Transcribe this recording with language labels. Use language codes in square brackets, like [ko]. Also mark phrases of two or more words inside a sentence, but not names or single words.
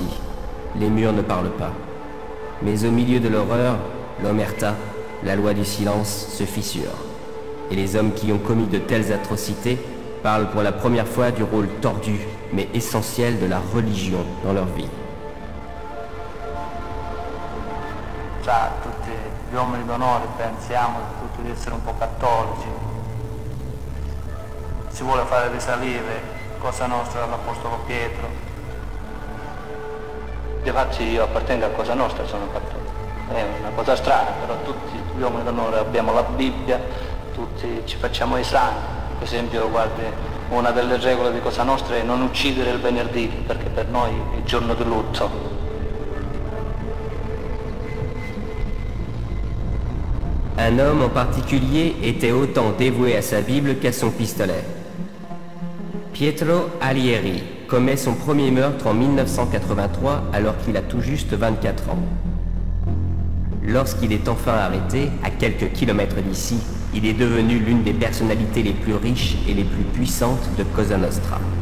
[fr] Les murs ne parlent pas. Mais au milieu de l'horreur, l'omerta, la loi du silence, se fissure. Et les hommes qui ont commis de telles atrocités parlent pour la première fois du rôle tordu, mais essentiel de la religion dans leur vie. [it] Tra tutti gli uomini d'onore pensiamo tutti di essere un po' cattolici, si vuole fare risalire Cosa Nostra all'Apostolo Pietro. Infatti io appartengo a Cosa Nostra, sono cattolico. È una cosa strana, però tutti gli uomini d'onore abbiamo la Bibbia, tutti ci facciamo i santi. Per esempio guardi una delle regole di Cosa Nostra è non uccidere il venerdì, perché per noi è giorno di lutto. [fr] Un homme en particulier était autant dévoué à sa Bible qu'à son pistolet. Pietro Alieri commet son premier meurtre en 1983 alors qu'il a tout juste 24 ans. Lorsqu'il est enfin arrêté, à quelques kilomètres d'ici, il est devenu l'une des personnalités les plus riches et les plus puissantes de Cosa Nostra.